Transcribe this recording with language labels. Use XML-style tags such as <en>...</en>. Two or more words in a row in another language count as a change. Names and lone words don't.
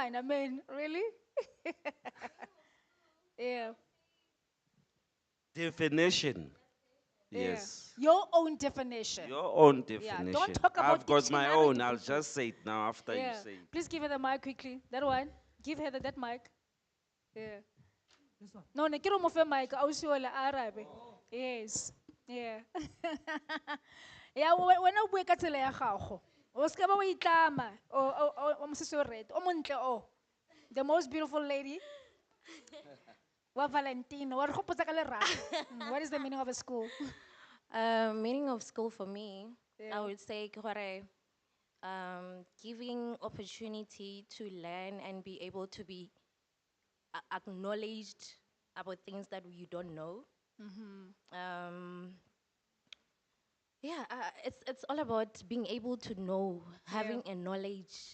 <en>I mean, really? Yeah. Definition. Yeah. Yes. Your own definition. Your own Yeah, definition. don't talk about I've got my dictionary own. to I'll people. just say it now after you say it. Please give her the mic quickly. That one. Give her that mic. Yeah. No,</en> <nso>ne kero mo fe mic. Ausi wala arabe.</nso> <en>Yes. Yeah. Yeah, when</en> <nso>o bue ka tsela ya gago. O ska ba o itlama. O mosese o red. O montle o.</nso> <en>The most beautiful lady.</en> <nso>Wa Valentino. Wa re gopotsa ka lerato.</nso> <en>What is the meaning of a school? Meaning of school for me, Yeah. I would say</en> <nso>ke gore,</nso> <en>giving opportunity to learn and be able to be acknowledged about things that you don't know. Yeah, it's all about being able to know, having a knowledge</en>